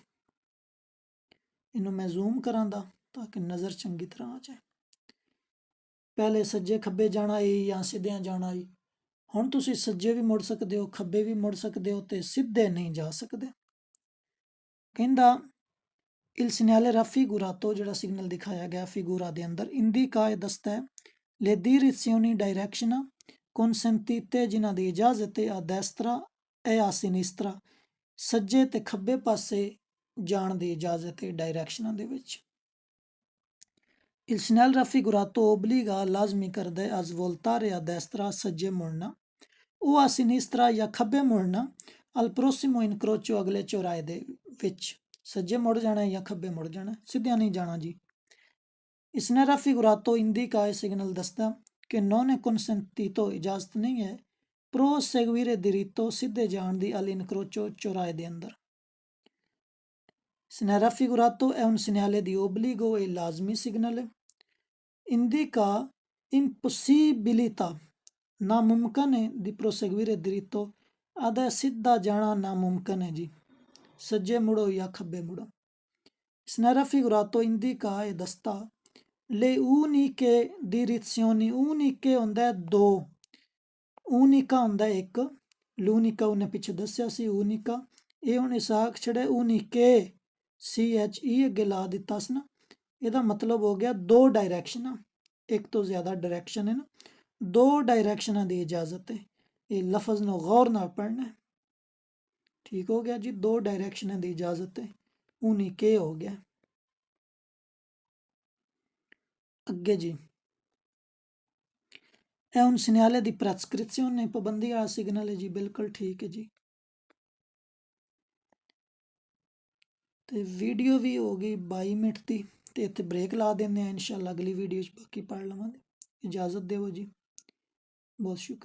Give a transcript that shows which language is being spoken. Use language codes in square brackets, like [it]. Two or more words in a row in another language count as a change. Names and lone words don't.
[pa] ਇਹਨੂੰ ਮੈਂ ਜ਼ੂਮ ਕਰਾਂ ਦਾ ਤਾਂ ਕਿ ਨਜ਼ਰ ਚੰਗੀ ਤਰ੍ਹਾਂ ਆ ਜਾਏ। ਪਹਿਲੇ ਸੱਜੇ ਖੱਬੇ ਜਾਣਾ ਈ ਜਾਂ ਸਿੱਧਿਆਂ ਜਾਣਾ ਈ। ਹੁਣ ਤੁਸੀਂ ਸੱਜੇ ਵੀ ਮੁੜ ਸਕਦੇ ਹੋ, ਖੱਬੇ ਵੀ ਮੁੜ ਸਕਦੇ ਹੋ ਤੇ ਸਿੱਧੇ ਨਹੀਂ ਜਾ ਸਕਦੇ। ਕਹਿੰਦਾ [it] il segnale raffigurato [pa] ਜਿਹੜਾ ਸਿਗਨਲ ਦਿਖਾਇਆ ਗਿਆ ਫਿਗੂਰਾ ਦੇ ਅੰਦਰ ਇੰਡੀਕਾ ਇਹ ਦੱਸਦਾ ਹੈ [it] le direzioni direction consentite [pa] ਜਿਨ੍ਹਾਂ ਦੀ ਇਜਾਜ਼ਤ ਹੈ [it] a destra e a sinistra [pa] ਸੱਜੇ ਤੇ ਖੱਬੇ ਪਾਸੇ ਜਾਣ ਦੀ ਇਜਾਜ਼ਤ ਹੈ ਡਾਇਰੈਕਸ਼ਨਾਂ ਦੇ ਵਿੱਚ। [it] il segnale raffigurato obbliga [pa] ਲਾਜ਼ਮੀ ਕਰਦਾ ਹੈ [it] a svoltare a destra [pa] ਸੱਜੇ ਮੁੜਨਾ ਉਹ [it] a sinistra [pa] ਜਾਂ ਖੱਬੇ ਮੁੜਨਾ [it] al prossimo incrocio [pa] ਅਗਲੇ ਚੌਰਾਹੇ ਦੇ ਵਿੱਚ ਸੱਜੇ ਮੁੜ ਜਾਣਾ ਜਾਂ ਖੱਬੇ ਮੁੜ ਜਾਣਾ, ਸਿੱਧਿਆਂ ਨਹੀਂ ਜਾਣਾ ਜੀ। ਇਸ ਨੇ [it] raffigurato indica [pa] ਇਹ ਸਿਗਨਲ ਦੱਸਦਾ ਕਿ [it] non è consentito [pa] ਇਜਾਜ਼ਤ ਨਹੀਂ ਹੈ [it] proseguire diritto [pa] ਸਿੱਧੇ ਜਾਣ ਦੀ [it] al incrocio [pa] ਚੌਰਾਹੇ ਦੇ ਅੰਦਰ। ਇਸ ਨੇ [it] raffigurato è un segnale di obbligo [pa] ਇਹ ਲਾਜ਼ਮੀ ਸਿਗਨਲ ਹੈ। [it] indica impossibilità [pa] ਨਾਮੁਮਕਨ ਹੈ [it] di proseguire diritto [pa] ਆਦਾ ਸਿੱਧਾ ਜਾਣਾ ਨਾਮੁਮਕਨ ਹੈ ਜੀ, ਸੱਜੇ ਮੁੜੋ ਜਾਂ ਖੱਬੇ ਮੁੜੋ। ਇਸ ਨੇ [it] raffigurato indica [pa] ਇਹ ਦੱਸਦਾ [it] le uniche direzioni uniche [pa] ਹੁੰਦਾ ਦੋ, unica ਹੁੰਦਾ ਇੱਕ, l'unica ਉਹਨੇ ਪਿੱਛੇ ਦੱਸਿਆ ਸੀ unica, ਇਹ ਹੁਣ ਇਸਾਕ ਛੜੇ uniche CHE ਅੱਗੇ ਲਾ ਦਿੱਤਾ ਸੀ ਨਾ, ਇਹਦਾ ਮਤਲਬ ਹੋ ਗਿਆ ਦੋ ਡਾਇਰੈਕਸ਼ਨਾਂ, ਇੱਕ ਤੋਂ ਜ਼ਿਆਦਾ ਡਾਇਰੈਕਸ਼ਨ ਹੈ ਨਾ, ਦੋ ਡਾਇਰੈਕਸ਼ਨਾਂ ਦੀ ਇਜਾਜ਼ਤ ਹੈ। ਇਹ ਲਫ਼ਜ਼ ਨੂੰ ਗੌਰ ਨਾਲ ਪੜ੍ਹਨਾ ਹੈ। ਠੀਕ ਹੋ ਗਿਆ ਜੀ, ਦੋ ਡਾਇਰੈਕਸ਼ਨਾਂ ਦੀ ਇਜਾਜ਼ਤ ਹੈ, uniche ਹੋ ਗਿਆ। ਅੱਗੇ ਜੀ [it] è un segnale di prescrizione [pa] ਪਾਬੰਦੀ ਵਾਲਾ ਸਿਗਨਲ ਹੈ ਜੀ, ਬਿਲਕੁਲ ਠੀਕ ਹੈ ਜੀ। ਤੇ ਵੀਡੀਓ ਵੀ ਹੋ ਗਈ 22 ਮਿੰਟ ਦੀ ਤੇ ਇੱਥੇ ਬ੍ਰੇਕ ਲਾ ਦਿੰਦੇ ਆ, ਇਨਸ਼ਾਅੱਲਾ ਅਗਲੀ ਵੀਡੀਓ 'ਚ ਬਾਕੀ ਪੜ੍ਹ ਲਵਾਂਗੇ। ਇਜਾਜ਼ਤ ਦਿਓ ਜੀ, ਬਹੁਤ ਸ਼ੁਕਰੀਆ।